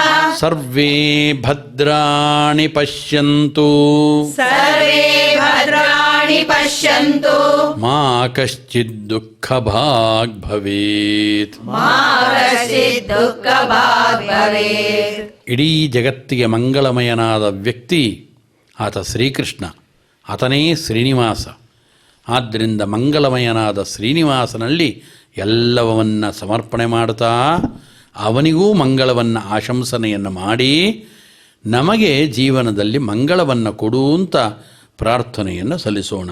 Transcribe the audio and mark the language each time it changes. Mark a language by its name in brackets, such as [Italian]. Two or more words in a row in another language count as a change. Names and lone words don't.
[Sanskrit] ಸರ್ವೇ ಭದ್ರಾಣಿ ಪಶ್ಯಂತು, ಸರ್ವೇ ಭದ್ರಾಣಿ ಪಶ್ಯಂತು, ಮಾ ಕಶ್ಚಿತ್ ದುಃಖಭಾಗ್ ಭವೇತ್. ಮಾ ಕಶ್ಚಿತ್ ದುಃಖಭಾಗ್ ಭವೇತ್. [Kannada] ಇಡೀ ಜಗತ್ತಿಗೆ ಮಂಗಳಮಯನಾದ ವ್ಯಕ್ತಿ ಆತ ಶ್ರೀಕೃಷ್ಣ, ಆತನೇ ಶ್ರೀನಿವಾಸ. ಆದ್ದರಿಂದ ಮಂಗಳಮಯನಾದ ಶ್ರೀನಿವಾಸನಲ್ಲಿ ಎಲ್ಲವನ್ನು ಸಮರ್ಪಣೆ ಮಾಡ್ತಾ ಅವನಿಗೂ ಮಂಗಳವನ್ನು ಆಶಂಸನೆಯನ್ನು ಮಾಡಿ ನಮಗೆ ಜೀವನದಲ್ಲಿ ಮಂಗಳವನ್ನು ಕೊಡು ಅಂತ ಪ್ರಾರ್ಥನೆಯನ್ನು ಸಲ್ಲಿಸೋಣ.